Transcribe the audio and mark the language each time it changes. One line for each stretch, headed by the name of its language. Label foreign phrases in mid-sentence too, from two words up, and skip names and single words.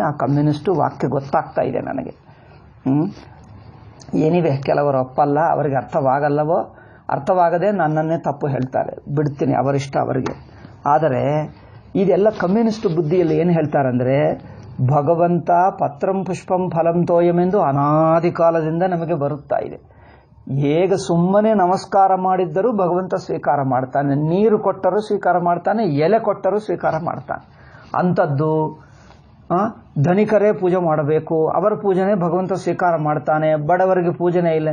Kannada: ಆ ಕಮ್ಯುನಿಸ್ಟು ವಾಕ್ಯ ಗೊತ್ತಾಗ್ತಾ ಇದೆ ನನಗೆ. ಏನಿವೆ, ಕೆಲವರು ಒಪ್ಪಲ್ಲ, ಅವರಿಗೆ ಅರ್ಥವಾಗಲ್ಲವೋ, ಅರ್ಥವಾಗದೆ ನನ್ನನ್ನೇ ತಪ್ಪು ಹೇಳ್ತಾರೆ, ಬಿಡ್ತೀನಿ, ಅವರಿಷ್ಟ ಅವರಿಗೆ. ಆದರೆ ಇದೆಲ್ಲ ಕಮ್ಯುನಿಸ್ಟ್ ಬುದ್ಧಿಯಲ್ಲಿ ಏನು ಹೇಳ್ತಾರಂದರೆ, ಭಗವಂತ
Sanskrit: ಪತ್ರಂ ಪುಷ್ಪಂ ಫಲಂ
Kannada: ತೋಯಮೆಂದು ಅನಾದಿ ಕಾಲದಿಂದ ನಮಗೆ ಬರುತ್ತಾ ಇದೆ. ಹೇಗೆ ಸುಮ್ಮನೆ ನಮಸ್ಕಾರ ಮಾಡಿದ್ದರೂ ಭಗವಂತ ಸ್ವೀಕಾರ ಮಾಡ್ತಾನೆ, ನೀರು ಕೊಟ್ಟರೂ ಸ್ವೀಕಾರ ಮಾಡ್ತಾನೆ, ಎಲೆ ಕೊಟ್ಟರೂ ಸ್ವೀಕಾರ ಮಾಡ್ತಾನೆ. ಅಂಥದ್ದು ಧನಿಕರೇ ಪೂಜೆ ಮಾಡಬೇಕು, ಅವರ ಪೂಜನೆ ಭಗವಂತ ಸ್ವೀಕಾರ ಮಾಡ್ತಾನೆ, ಬಡವರಿಗೆ ಪೂಜನೆ ಇಲ್ಲ.